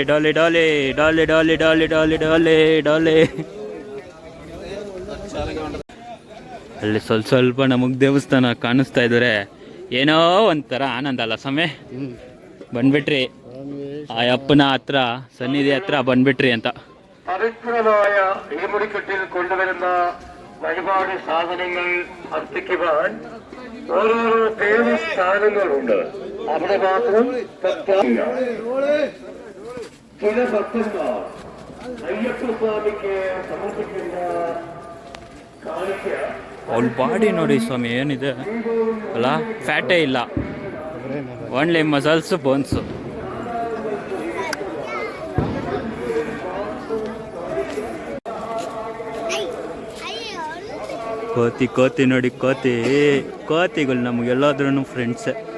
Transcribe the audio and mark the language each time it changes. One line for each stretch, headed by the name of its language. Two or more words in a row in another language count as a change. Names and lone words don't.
Kannada: ಡಾಲಿ ಡಾಲಿ ಡಾಲಿ ಡಾಲಿ ಡಾಲಿ ಡಾಲಿ ಡಾಲಿ ಡಾಲಿ. ಅಲ್ಲಿ ಸ್ವಲ್ಪ ನಮಗೆ ದೇವಸ್ಥಾನ ಕಾಣಿಸ್ತಾ ಇದ್ದಾರೆ. ಏನೋ ಒಂಥರ ಆನಂದ ಅಲ್ಲ ಸ್ವಾಮಿ. ಬಂದ್ಬಿಟ್ರಿ ಆ ಅಪ್ಪನ ಹತ್ರ, ಸನ್ನಿಧಿ ಹತ್ರ ಬಂದ್ಬಿಟ್ರಿ ಅಂತ.
Malayalam: പവിത്രമായ ഈമുടിക്കെട്ടിൽ കൊണ്ടുവരുന്ന വഴിപാട് സാധനങ്ങൾ അർപ്പിക്കുവാൻ ഓരോരോ ദേവസ്ഥാനങ്ങളുണ്ട്. അവിടെ മാത്രം ചില ഭക്തന്മാർ അയ്യപ്പസ്വാമിക്ക് സമർപ്പിക്കുന്ന കാണിക്ക
Kannada: ಅವ್ಳ ಬಾಡಿ ನೋಡಿ ಸ್ವಾಮಿ ಏನಿದೆ ಅಲ್ಲ, ಫ್ಯಾಟೇ ಇಲ್ಲ,
English: only muscles bones.
Kannada: ಕೋತಿ ನೋಡಿ, ಕೋತಿಗಳು ನಮಗೆಲ್ಲಾದ್ರೂ ಫ್ರೆಂಡ್ಸೇ.